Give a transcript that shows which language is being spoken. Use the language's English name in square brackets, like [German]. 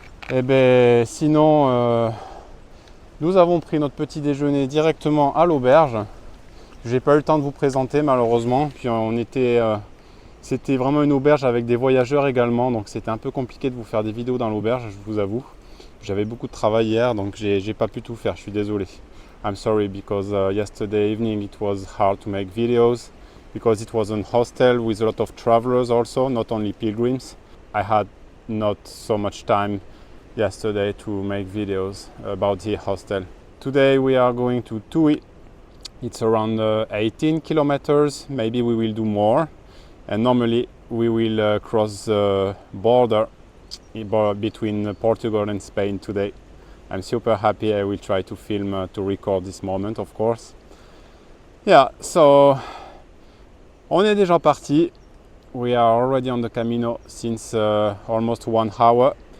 [French] Et bien, sinon... Nous avons pris notre petit déjeuner directement à l'auberge. J'ai pas eu le temps de vous présenter malheureusement. Puis c'était vraiment une auberge avec des voyageurs également. Donc c'était un peu compliqué de vous faire des vidéos dans l'auberge, je vous avoue. J'avais beaucoup de travail hier, donc j'ai pas pu tout faire. Je suis désolé. [English] I'm sorry because yesterday evening it was hard to make videos because it was a hostel with a lot of travelers also, not only pilgrims. I had not so much time yesterday to make videos about the hostel. Today we are going to Tui. It's around 18 kilometers, maybe we will do more. And normally we will cross the border between Portugal and Spain today. I'm super happy. I will try to film, to record this moment, of course. Yeah, so [French] on est déjà parti. [English] We are already on the Camino since almost 1 hour.